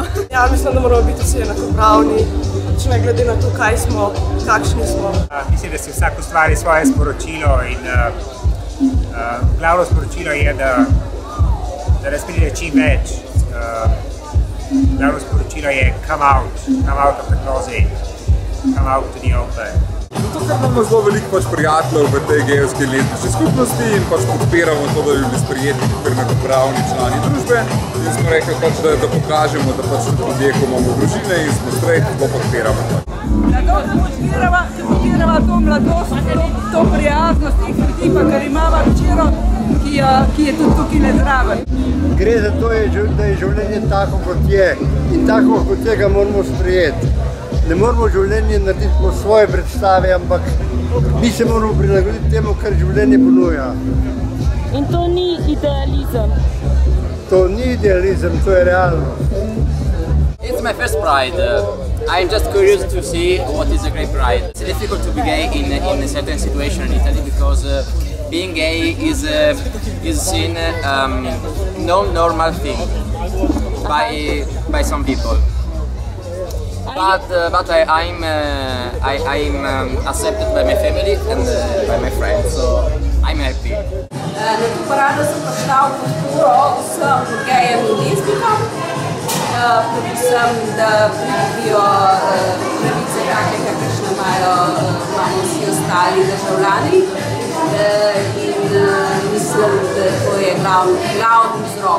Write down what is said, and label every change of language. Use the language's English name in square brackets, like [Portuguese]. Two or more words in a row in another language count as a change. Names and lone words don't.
[Slovenian] Ja, mislim, da moramo biti vsi enakopravni, ne glede na to, kaj smo, kakšni smo. Mislim, da si vsak ustvari svoje sporočilo in glavno sporočilo je, da da nas pride čim več. Glavno sporočilo je [English] come out of the closet, come out to the open. [Slovenian] Zato, ker imamo zelo veliko prijateljev v tej gejevski lezbični skupnosti in podpiramo to, da bi bili sprejeti kot enakopravni člani družbe. In smo rekli, da pokažemo, da ljudje, ko imamo družine in smo straight, to podpiramo. Da podpiramo to mladost, to prijaznost teh ljudi, pa ker imamo včero, ki je tudi tukaj zraven. Gre za to, da je življenje tako, kot je in tako, kot je ga moramo sprejeti. Ne moramo življenje narediti po svoje predstave, ampak mi se moramo prilagoditi temu, kar življenje ponuja. In to ni idealizem? To ni idealizem, to je realnost. [English] It's my first Pride. I'm just curious to see what is a gay pride. It's difficult to be gay in a certain situation in Italy because being gay is seen non-normal thing by some people. But I'm accepted by my family and by my friends, so I'm happy. [Slovenian] Na to parado sem prišla v podporo vsem gejem in lezbikam, predvsem, da pridobijo pravice take, kakršne imamo vsi ostali državljani. In mislim, da to je glavni vzrok.